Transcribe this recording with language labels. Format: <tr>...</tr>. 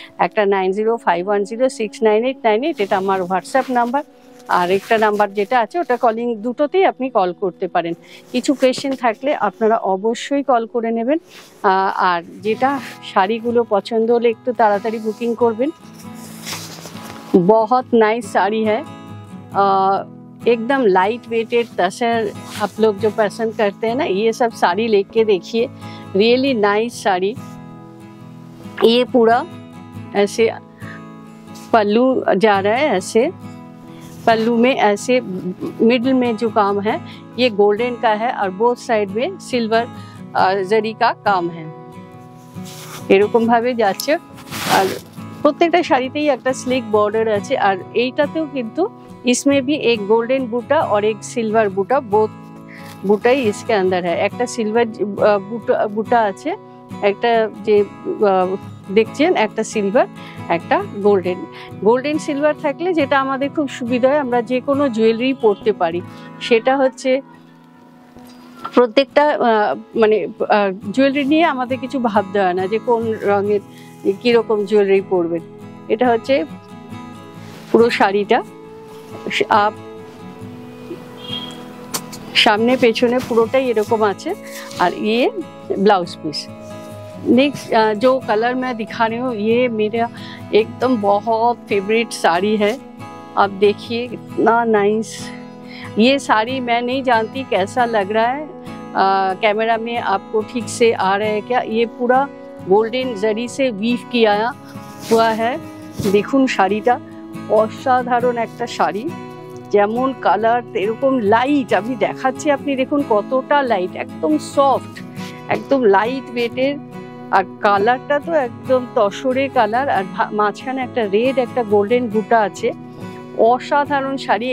<bn>একটা 9051069898, এটা আমার হোয়াটসঅ্যাপ নাম্বার। আর একটা নাম্বার যেটা আছে ওটা কলিং, দুটোতেই আপনি কল করতে পারেন। কিছু কোয়েশ্চেন থাকলে আপনারা অবশ্যই কল করে নেবেন। আর যেটা শাড়িগুলো পছন্দ হলে একটু তাড়াতাড়ি বুকিং করবেন।</bn> <hi>बहुत नाइस साड़ी है, एकदम लाइट वेटेड तसर। आप लोग जो पसंद करते हैं ना, ये सब साड़ी लेके देखिए, रियली नाइस साड़ी। ये पूरा ऐसे पल्लू जा रहा है, ऐसे पल्लू में ऐसे मिडल में जो काम है ये गोल्डन का है, और बोथ साइड में सिल्वर जरी का काम है।</hi> <bn>এরকম ভাবে যাচ্ছে। আর প্রত্যেকটা শাড়িতেই একটা স্লিক বর্ডার আছে। আর এইটাতেও কিন্তু</bn> <hi>इसमें भी एक गोल्डन बूटा और एक सिल्वर बूटा, बोथ बूटा ही इसके अंदर है।</hi> <bn>একটা সিলভার বুটা আছে, একটা যে দেখছেন একটা সিলভার, একটা গোল্ডেন। গোল্ডেন সিলভার থাকলে যেটা আমাদের খুব সুবিধা হয়, আমরা যে কোনো জুয়েলারি পরতে পারি। সেটা হচ্ছে প্রত্যেকটা মানে জুয়েলারি নিয়ে আমাদের কিছু ভাবতে হয় না যে কোন রঙের কিরকম জুয়েলারি পরবেন। এটা হচ্ছে পুরো শাড়িটা, সামনে পেছনে পুরোটাই এরকম আছে।</bn> <hi>আর ये ब्लाउज पीस। नेक्स्ट जो कलर मैं दिखा रही हूँ ये मेरा एकदम बहुत फेवरेट साड़ी है। आप देखिए कितना नाइस। ये साड़ी मैं नहीं जानती कैसा लग रहा है, कैमरा में आपको ठीक से आ रहा है क्या। ये पूरा गोल्डन जरी से वीव किया हुआ है।</hi> <bn>দেখুন শাড়িটা অসাধারণ একটা শাড়ি, যেমন কালার এরকম লাইট। আমি দেখাচ্ছি, আপনি দেখুন কতটা লাইট, একদম সফট, একদম লাইট ওয়েটের। আর কালারটা তো একদম তসরের কালার, আর মাঝখানে একটা রেড একটা গোল্ডেন বুটা আছে। অসাধারণ শাড়ি।</bn>